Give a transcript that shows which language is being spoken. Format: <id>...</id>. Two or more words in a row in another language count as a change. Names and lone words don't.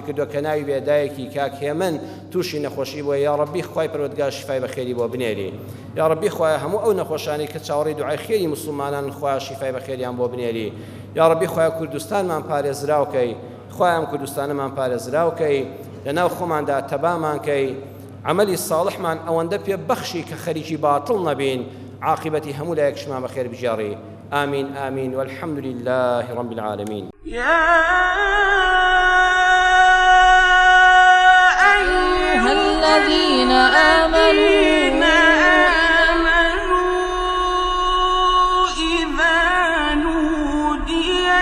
<ckb>کردو کە ناوی بێ دایکی کاک هێمن تووشی نەخۆشی بووە یا ڕەبی خوای پەروەردگار شیفای بەخێری بۆ بنێری یا ڕەبی خوای هەموو ئەو نەخۆشانی کە چاوەڕێی دوعای خێری موسڵمانان خوای شیفای بەخێریان بۆ بنێری یا ڕەبی خوای کوردستانمان پارێزراوکەی خوایان کوردستانمان پارێزراوکەی لەناو خۆماندا تەبامان کەی عملی صالحمان ئەوەندە پێ بەخشی کە خەریکی باتڵ نەبین عاقبەتی هەموو لایەکشمان بەخێر بژێڕی</ckb> <ar>آمين آمين والحمد لله رب العالمين يا أيها الذين آمنوا إذا نودي</ar>